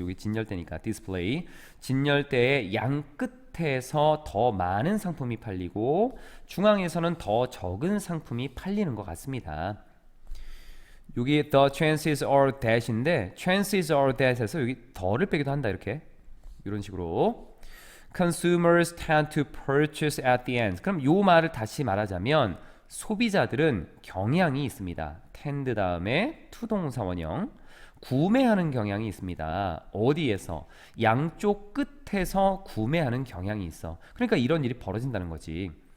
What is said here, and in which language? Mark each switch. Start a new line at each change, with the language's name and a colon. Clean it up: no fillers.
Korean: 여기 진열대니까 디스플레이. 진열대의 양 끝에서 더 많은 상품이 팔리고 중앙에서는 더 적은 상품이 팔리는 것 같습니다. 여기
English: the chances are that
Korean: 인데 chances are that에서 여기 더를 빼기도 한다. 이렇게 이런 식으로.
English: consumers tend to purchase at the end.
Korean: 그럼 요 말을 다시 말하자면 소비자들은 경향이 있습니다. tend 다음에 to 동사 원형 구매하는 경향이 있습니다. 어디에서? 양쪽 끝에서 구매하는 경향이 있어. 그러니까 이런 일이 벌어진다는 거지.